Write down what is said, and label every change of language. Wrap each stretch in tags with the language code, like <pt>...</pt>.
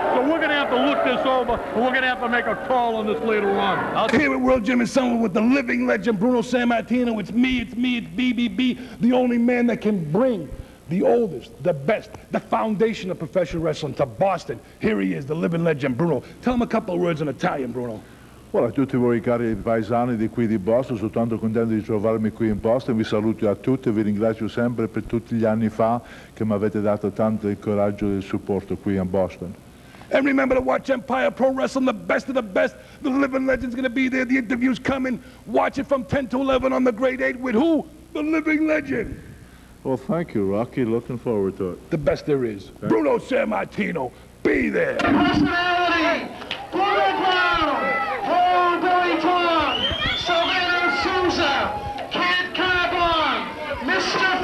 <en>So we're going to have to look this over, and we're going to have to make a call on this later on. Here at World Gym Summer with the living legend, Bruno Sammartino. It's me, it's BBB, the only man that can bring the oldest, the best, the foundation of professional wrestling to Boston. Here he is, the living legend, Bruno. Tell him a couple of words in Italian, Bruno.</en> <it>Well, a tutti voi cari paesani di qui di Boston, sono tanto contento di trovarmi qui in Boston, vi saluto a tutti e vi ringrazio sempre per tutti gli anni fa che mi avete dato tanto il coraggio e il supporto qui a Boston.</it> <en>And remember to watch Empire Pro Wrestling, the best of the best. The living legend's going to be there. The interview's coming. Watch it from 10 to 11 on the Grade 8 with who? The living legend. Well, thank you, Rocky. Looking forward to it. The best there is. Bruno Sammartino, be there. Personality, Bullet Brown, Billy Tom, Sylvano Souza, Kid Carbon, Mr.</en>